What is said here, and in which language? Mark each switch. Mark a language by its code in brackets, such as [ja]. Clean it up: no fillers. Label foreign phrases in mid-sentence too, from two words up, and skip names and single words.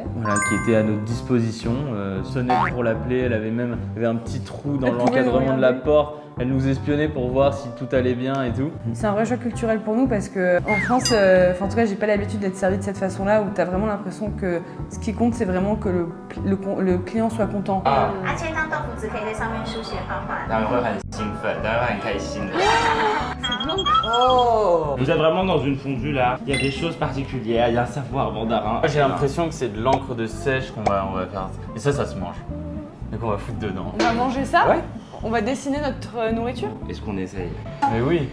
[fr] voilà, qui était à notre disposition. Sonnette pour l'appeler, elle avait même un petit trou dans Elle pouvait nous l'encadrement de la regarder. porte. Elle nous espionnait pour voir si tout allait bien et tout. C'est un vrai choc culturel pour nous parce que en France, enfin en tout cas j'ai pas l'habitude d'être servi de cette façon-là où t'as vraiment l'impression que ce qui compte c'est vraiment que le client soit content. [zh] 而且当豆腐只可以在上面书写画画。当然会很兴奋，当然会很开心的。 Oh. [fr] Vous êtes vraiment dans une fondue là. Il y a des choses particulières, il y a un savoir mandarin. J'ai l'impression que c'est de l'encre de sèche qu'on va faire. Et ça se mange. Et qu'on va foutre dedans. On va manger ça? Ouais. On va dessiner notre nourriture? Est-ce qu'on essaye? Mais oui.